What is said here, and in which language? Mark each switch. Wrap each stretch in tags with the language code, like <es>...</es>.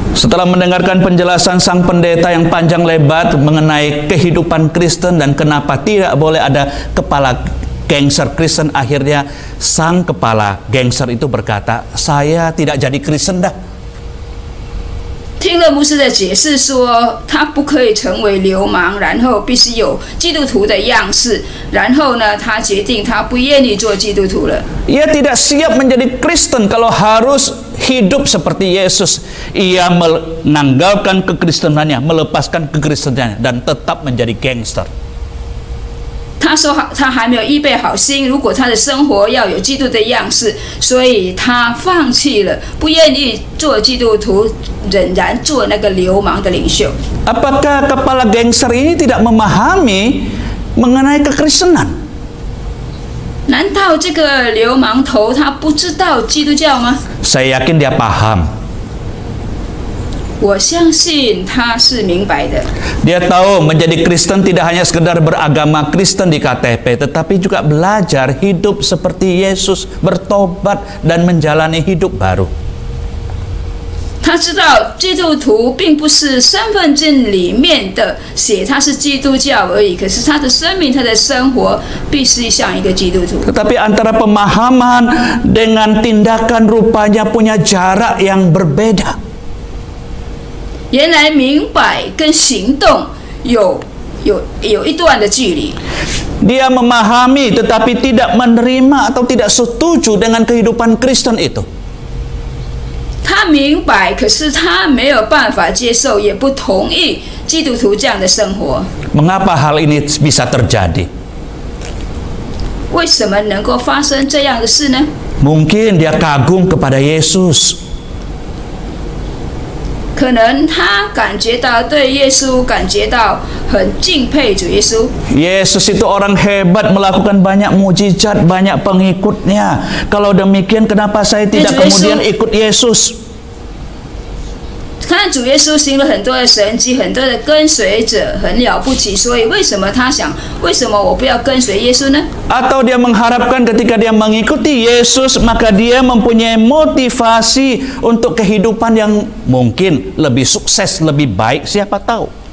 <id>Setelah mendengarkan penjelasan sang pendeta yang panjang lebar mengenai kehidupan Kristen dan kenapa tidak boleh ada kepala gangster Kristen, akhirnya sang kepala gangster itu berkata, "Saya tidak jadi Kristen dah."</id> <zh>听了牧师的解释说，他不可以成为流氓，然后必须有基督徒的样式。然后呢，他决定他不愿意做基督徒了。</zh> <id>Ia tidak siap menjadi Kristen kalau harus hidup seperti Yesus. Ia menanggalkan kekristenannya, melepaskan kekristenannya dan tetap menjadi gangster.</id> <zh>他说他还没有预备好心，如果他的生活要有基督的样式，所以他放弃了，不愿意做基督徒，仍然做那个流氓的领袖。</zh> <id>Apakah kepala gangster ini tidak memahami mengenai kekristenan?</id> <zh>难道这个流氓头他不知道基督教吗？</zh> <id>Saya yakin dia paham.</id> <zh>我相信他是明白的。</zh> <id>Dia tahu menjadi Kristen tidak hanya sekedar beragama Kristen di KTP, tetapi juga belajar hidup seperti Yesus, bertobat dan menjalani hidup baru.</id> <zh>他知道基督徒并不是身份证里面的写他是基督教而已，可是他的生命、他的生活必须像一个基督徒。</zh> <id>Tetapi antara pemahaman dengan tindakan rupanya punya jarak yang berbeda.</id> <zh>原来明白跟行动有一段的距离。</zh> <id>Dia memahami tetapi tidak menerima atau tidak setuju dengan kehidupan Kristen itu.</id> <zh>他明白，可是他没有办法接受，也不同意基督徒这样的生活。</zh> <id>Mengapa hal ini bisa terjadi?</id> <zh>为什么能够发生这样的事呢？</zh> <id>Mungkin dia kagum kepada Yesus.</id> <zh>可能他感觉到对耶稣感觉到很敬佩主耶稣。</zh> <id>Yesus itu orang hebat, melakukan banyak mujizat, banyak pengikutnya. Kalau demikian, kenapa saya tidak kemudian ikut Yesus?</id> <zh>看主耶稣行了很多的神迹，很多的跟随者很了不起，所以为什么他想，为什么我不要跟随耶稣呢？</zh> <id>Atau dia mengharapkan ketika dia mengikuti Yesus, maka dia mempunyai motivasi untuk kehidupan yang mungkin lebih sukses, lebih baik, siapa tahu.</id>